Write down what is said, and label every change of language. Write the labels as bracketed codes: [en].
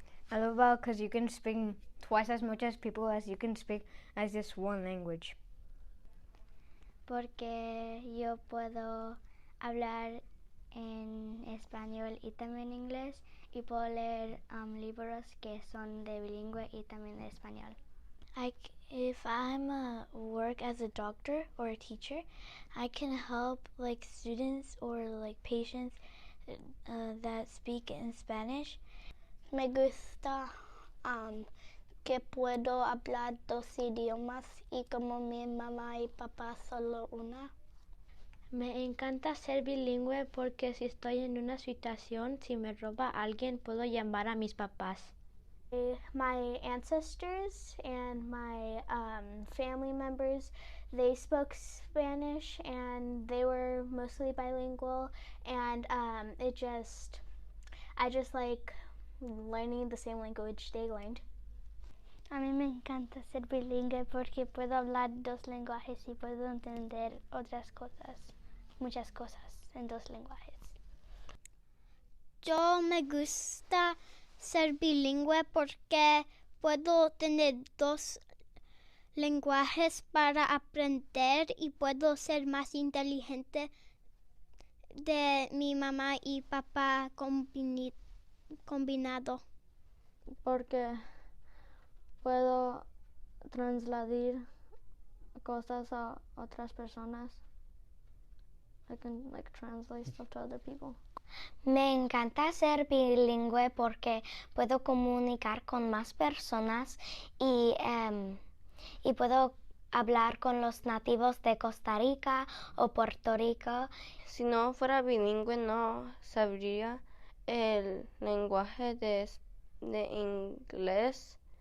[en] I love about because you can speak twice as much as people as you can speak as just one language. [es] Porque yo puedo hablar en español y también inglés y puedo leer libros que son de bilingüe y también de español. [en] If I'm work as a doctor or a teacher, I can help like students or like patients that speak in Spanish. [es] Me gusta que puedo hablar dos idiomas y como mi mamá y papá solo una. Me encanta ser bilingüe porque si estoy en una situación, si me roba alguien, puedo llamar a mis papás. [en] My ancestors and my family members, they spoke Spanish and they were mostly bilingual, and I just like learning the same language they learned. [es] A mí me encanta ser bilingüe porque puedo hablar dos lenguajes y puedo entender otras cosas, muchas cosas en dos lenguajes. Yo me gusta ser bilingüe porque puedo tener dos lenguajes para aprender y puedo ser más inteligente de mi mamá y papá combinado. Porque puedo trasladar cosas a otras personas. [en] I can like translate stuff to other people. [es] Me encanta ser bilingüe porque puedo comunicar con más personas y puedo hablar con los nativos de Costa Rica o Puerto Rico. Si no fuera bilingüe, no sabría el lenguaje de inglés.